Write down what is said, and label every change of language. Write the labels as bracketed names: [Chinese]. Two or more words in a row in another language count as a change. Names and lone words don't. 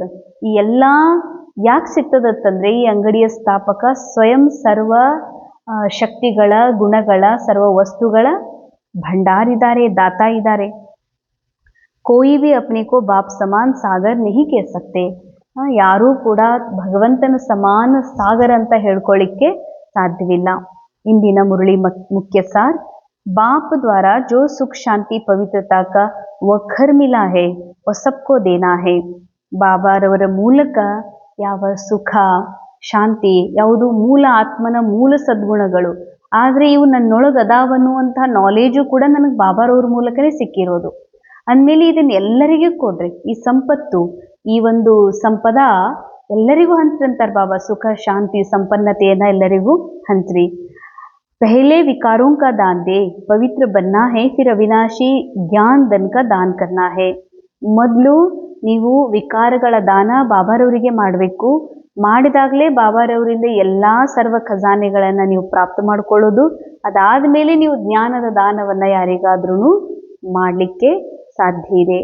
[Kannada] ಈ ಎಲ್ಲ ಯಾಕೆ ಸಿಗ್ತದಂತಂದ್ರೆ ಈ ಅಂಗಡಿಯ ಸ್ಥಾಪಕ ಸ್ವಯಂ ಸರ್ವ ಶಕ್ತಿಗಳ, ಗುಣಗಳ, ಸರ್ವ ವಸ್ತುಗಳ ಭಂಡಾರಿದ್ದಾರೆ, ದಾತ ಇದ್ದಾರೆ. [Hindi] कोई भी अपने को बाप समान सागर नहीं कह सकते. [Kannada] ಯಾರೂ ಕೂಡ ಭಗವಂತನ ಸಮಾನ ಸಾಗರ ಅಂತ ಹೇಳ್ಕೊಳ್ಳಿಕ್ಕೆ ಸಾಧ್ಯವಿಲ್ಲ. ಇಂದಿನ ಮುರಳಿ ಮುಖ್ಯ ಸಾರ್, [Hindi] बाप द्वारा जो सुख शांति पवित्रता का वखर मिला है वह सबको देना है. [Kannada] ಬಾಬಾರವರ ಮೂಲಕ ಯಾವ ಸುಖ, ಶಾಂತಿ, ಯಾವುದು ಮೂಲ ಆತ್ಮನ ಮೂಲ ಸದ್ಗುಣಗಳು, ಆದರೆ ಇವು ನನ್ನೊಳಗೆ ಅದಾವನ್ನುವಂತಹ ನಾಲೇಜು ಕೂಡ ನನಗೆ ಬಾಬಾರವ್ರ ಮೂಲಕನೇ ಸಿಕ್ಕಿರೋದು. ಅಂದಮೇಲೆ ಇದನ್ನು ಎಲ್ಲರಿಗೂ ಕೊಡ್ರಿ. ಈ ಸಂಪತ್ತು, ಈ ಒಂದು ಸಂಪದ ಎಲ್ಲರಿಗೂ ಹಂಚ್ರಂತಾರೆ ಬಾಬಾ. ಸುಖ, ಶಾಂತಿ, ಸಂಪನ್ನತೆಯನ್ನು ಎಲ್ಲರಿಗೂ ಹಂಚ್ರಿ. [Hindi] पहले विकारों का दान दे, पवित्र बनना है, फिर अविनाशी ज्ञान धन का दान करना है. [Kannada] ಮೊದಲು ನೀವು ವಿಕಾರಗಳ ದಾನ ಬಾಬಾರವರಿಗೆ ಮಾಡಬೇಕು. ಮಾಡಿದಾಗಲೇ ಬಾಬಾರವರಿಂದ ಎಲ್ಲ ಸರ್ವ ಖಜಾನೆಗಳನ್ನು ನೀವು ಪ್ರಾಪ್ತ ಮಾಡ್ಕೊಳ್ಳೋದು. ಅದಾದ ಮೇಲೆ ನೀವು ಜ್ಞಾನದ ದಾನವನ್ನು ಯಾರಿಗಾದ್ರೂ ಮಾಡಲಿಕ್ಕೆ ಸಾಧ್ಯ ಇದೆ.